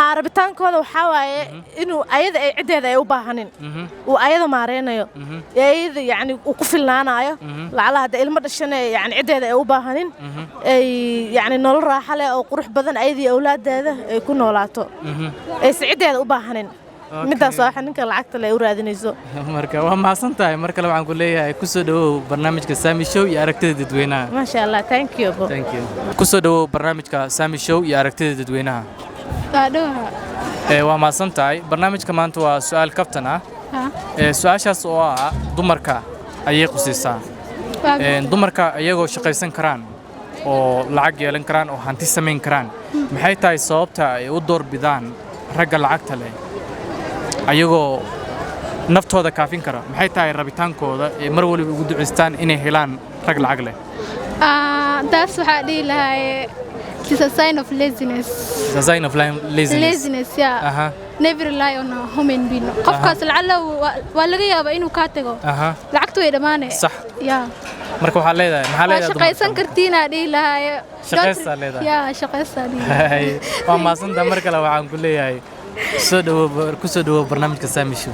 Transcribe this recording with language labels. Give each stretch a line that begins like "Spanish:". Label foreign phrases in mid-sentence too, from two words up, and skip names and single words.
Somali: rabitaankooda waxa waaye inuu ayada ay cideeda ay u baahanin uu ayada maareynayo ayada yani uu ku filnaanayo lacala hada ilmo dhashan yani cideeda ay u baahanin ay yani nolol raaxo leh oo qurux badan ayadii awlaadeeda ay ku noolaato ay cideeda u baahanin midaas waxa ninka lacagta leh u raadinayso marka waa maasan tahay mar kale waxaan ku leeyahay ku soo dhawow barnaamijka Sami Show iyo aragtida dadweynaha
Arabic: ma sha Allah
English: thank you
Somali: ku soo dhawow barnaamijka Sami Show iyo aragtida dadweynaha waa maasan tahay barnaamijka maanta waa su'aal kaftan ah su'aashaas oo ah dumarka ayay qusaysaa dumarka ayagoo shaqaysan karaan oo lacag yeelan karaan oo hanti samayn karaan maxay tahay sababta ay u door bidaan ragga lacagta leh ayagoo naftooda kaafin kara maxay tahay rabitaankooda ee mar waliba ugu duceystaan inay helaan rag lacag leh taas waxa dhihi lahaay
English: it's a sign of laziness it's a sign of laziness yeah never rely on a human being
Somali: qofkaas lacala waa laga yaabaa inuu ka tago lacagtu way dhamaanay sax marka waxa leedahay maxaa leedahay shaqaysan kartiina dhihi lahaay shaqaysan leedahay shaqaysan waa maasanta mar kale waxaan ku leeyahay ku soo dhawow barnaamijka Sami Show